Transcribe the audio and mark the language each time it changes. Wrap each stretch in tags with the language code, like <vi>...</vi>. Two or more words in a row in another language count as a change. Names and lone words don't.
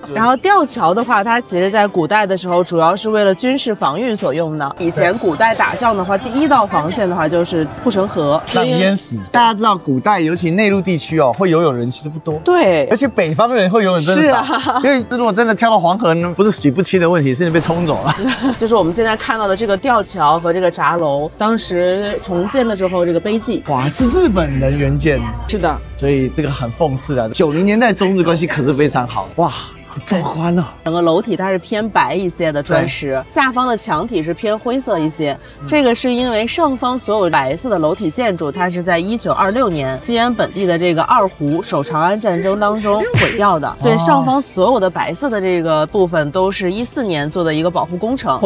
<zh>然後吊橋的話，它其實在古代的時候，主要是為了軍事防禦所用的。以前古代打仗的話，第一道防線的話就是護城河，让淹死。大家知道，古代尤其內陸地區哦，會游泳人其實不多。對，而且北方人會游泳真的少，因為如果真的跳到黃河呢，不是洗不清的問題，是你被冲走了。就是我們現在看到的這個吊橋和這個閘樓，當時重建的時候這個碑記，哇，是日本人原建。是的，所以這個很諷刺啊。90年代中日關係可是非常好，哇。壮觀哦！整個樓體它是偏白一些的磚石，下方的牆體是偏灰色一些。這個是因為上方所有白色的樓體建築，它是在1926年西安本地的這個二胡守長安戰爭當中毀掉的，所以上方所有的白色的這個部分都是14年做的一個保護工程。</zh>